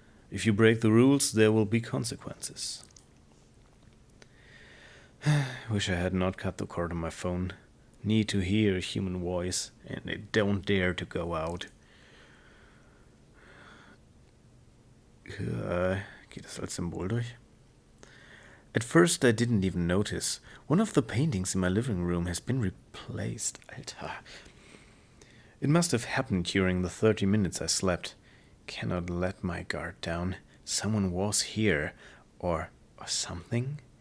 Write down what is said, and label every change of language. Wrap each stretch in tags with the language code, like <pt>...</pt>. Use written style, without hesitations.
<en>If you break the rules, there will be consequences. Wish I had not cut the cord on my phone. Need to hear a human voice, and I don't dare to go out.</en> <de>Geht das als Symbol durch?</de> <en>At first I didn't even notice. One of the paintings in my living room has been replaced.</en> <de>Alter.</de> <en>It must have happened during the 30 minutes I slept. Cannot let my guard down. Someone was here. Or something?</en>